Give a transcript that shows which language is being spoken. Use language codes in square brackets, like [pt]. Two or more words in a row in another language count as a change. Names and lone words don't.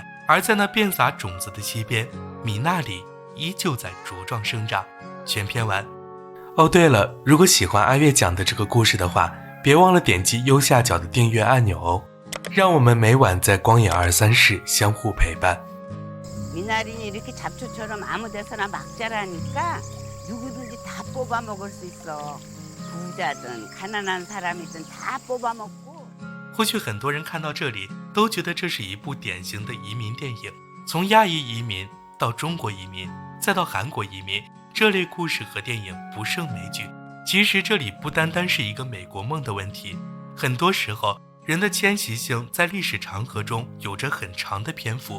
[zh] 而在那遍撒种子的溪边，米纳里依旧在茁壮生长。全篇完。哦，对了，如果喜欢阿月讲的这个故事的话，别忘了点击右下角的订阅按钮哦，让我们每晚在光影23室相互陪伴。 [ko] 미나린이 이렇게 잡초처럼 아무 데서나 막 자라니까 누구든지 다 뽑아 먹을 수 있어. 부자든 가난한 사람이든 다 뽑아 먹고. [zh] 或许很多人看到这里都觉得这是一部典型的移民电影，从亚裔移民到中国移民，再到韩国移民，这类故事和电影不胜枚举。其实这里不单单是一个美国梦的问题，很多时候人的迁徙性在历史长河中有着很长的篇幅。